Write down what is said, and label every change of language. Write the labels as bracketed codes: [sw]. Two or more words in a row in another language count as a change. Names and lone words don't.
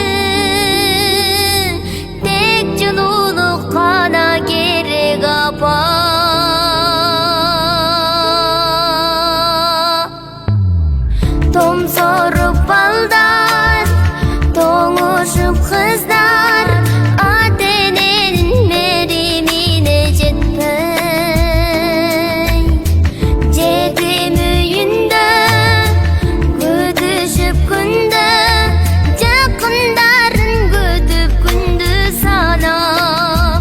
[kk] Тек жылулық қана керек апа. [ky] Том соруп балдар, тоңушуп қыздар, ата-эненин меримине жетпей. Жетим үйүндө күтүшүп күндө, жакындарын күтүп күндү санап.